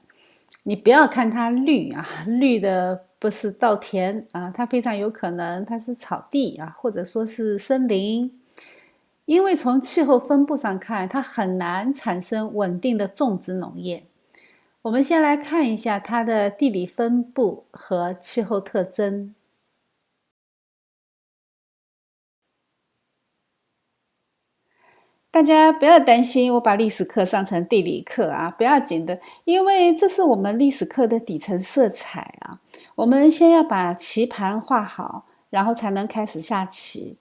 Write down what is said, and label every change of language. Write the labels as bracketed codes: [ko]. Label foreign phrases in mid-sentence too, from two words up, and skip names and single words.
[zh] 你不要看它綠啊，綠的不是稻田啊，它非常有可能它是草地啊，或者說是森林。因為從氣候分布上看，它很難產生穩定的種植農業。我們先來看一下它的地理分布和氣候特徵。大家不要擔心，我把歷史課上成地理課啊，不要緊的，因為這是我們歷史課的底層色彩啊。我們先要把棋盤畫好，然後才能開始下棋。